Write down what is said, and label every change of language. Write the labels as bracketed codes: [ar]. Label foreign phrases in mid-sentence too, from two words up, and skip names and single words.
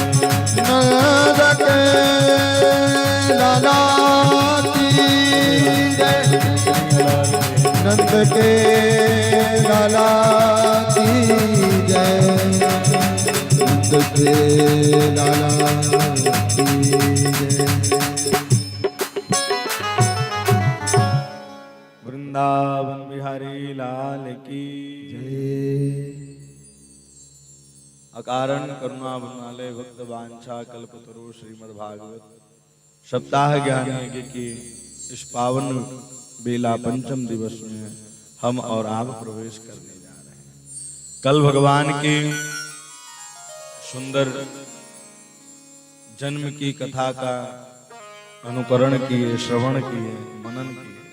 [hi] नंद के आनंद भयो जय कन्हैया लाल की नंद के लाला की जय नंद के लाला की जय वृंदावन बिहारी लाल की अकारण करुणा वृणालय भक्त वांछा कल्पतरु श्रीमद् भागवत सप्ताह ज्ञान यज्ञ की इस पावन बेला पंचम दिवस में हम और आप प्रवेश करने जा रहे हैं। कल भगवान के सुंदर जन्म की कथा का अनुकरण किए, श्रवण किए, मनन किए।